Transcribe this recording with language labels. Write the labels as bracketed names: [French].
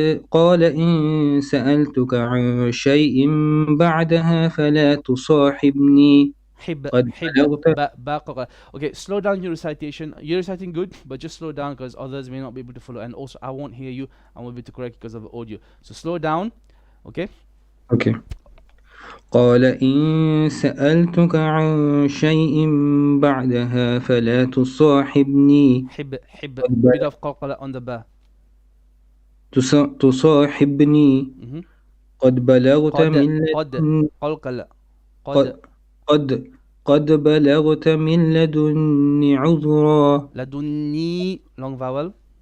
[Arabic] قال إن سألتك عن شيء بعدها فلا تصاحبني. قد بلغت. [English] Okay, slow down your recitation. You're reciting good, but just slow down because others may not be able to follow, and also I won't hear you. I won't be able to correct because of the audio. So slow down. Okay? Okay. [Arabic] قال إن سألتك عن شيء بعدها فلا تصاحبني. [English] bit of قلقلة on the ba. [Arabic] تصاحبني. قد بلغت من قلقلة. قد بلغت من لدني عذرا. [English] لدني long vowel.